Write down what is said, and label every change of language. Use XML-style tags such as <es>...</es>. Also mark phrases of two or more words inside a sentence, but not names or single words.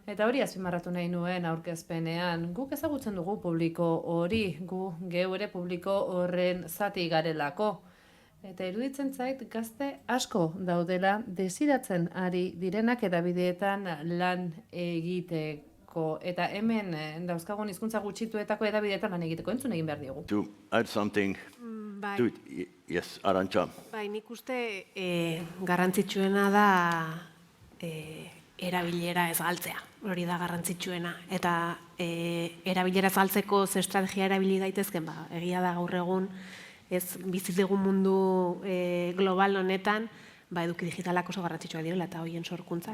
<eu>Eta hori azpimarratu nahi nuen aurkezpenean. Guk ezagutzen dugu publiko hori, geu ere publiko horren zati garelako. Eta iruditzen zait gazte asko daudela desiratzen ari direnak edabideetan lan egiteko. Eta hemen dauzkagun hizkuntza gutxituetako edabideetan lan egiteko entzun egin behar diogu.</eu> <en>To add something to it, yes,</en> <eu>Arantxa. Bai, nik uste garrantzitsuena da erabilera ez galtzea, hori da garrantzitsuena. Eta erabilera ez galtzeko ze estrategia erabili daitezken, egia da gaur egun, ez bizi dugun mundu global honetan, eduki digitalak oso garrantzitsuak direla eta horien sorkuntza.</eu>